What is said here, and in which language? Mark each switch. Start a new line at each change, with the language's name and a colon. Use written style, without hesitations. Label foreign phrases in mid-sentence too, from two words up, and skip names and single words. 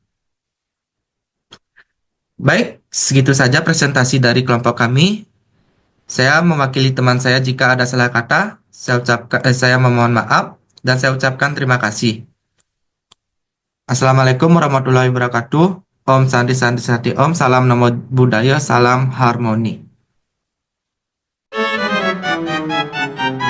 Indonesian: Baik, segitu saja presentasi dari kelompok kami. Saya mewakili teman saya jika ada salah kata. Saya memohon maaf dan saya ucapkan terima kasih.
Arabic: السلام عليكم ورحمة الله وبركاته.
Sanskrit: Om Santi Santi Santi Om. Salam
Pali: Namo Buddhaya.
Indonesian: Salam harmoni.